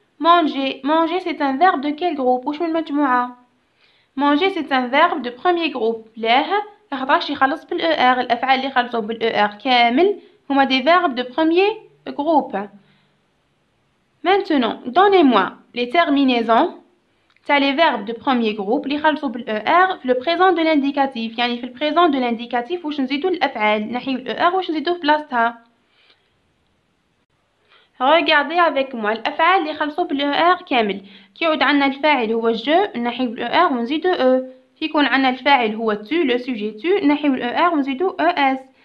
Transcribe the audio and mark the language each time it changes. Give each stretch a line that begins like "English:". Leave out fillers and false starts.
French: Manger c'est un verbe de quel groupe؟
Arabic: وش من مجموعة؟
French: Manger c'est un verbe de premier groupe.
Arabic: لاه لخاطرش يخلص بالER. الأفعال اللي يخلصوا بالER كامل هما
French: des verbes de premier groupe. Maintenant, donnez-moi les terminaisons
Arabic: تاع
French: les verbes de premier groupe
Arabic: اللي يخلصوا بالER في
French: le présent de l'indicatif.
Arabic: يعني في
French: البريزون دو l'indicatif
Arabic: واش نزيدو الأفعال نحيو الER واش نزيدوه في بلاصتها.
French: Regardez avec moi
Arabic: الأفعال اللي يخلصوا بالER كامل. كي يعود عندنا الفاعل هو je نحيو الER ونزيدو E. كي يكون عندنا الفاعل هو tu
French: le sujet tu
Arabic: نحيو الER ونزيدو ES.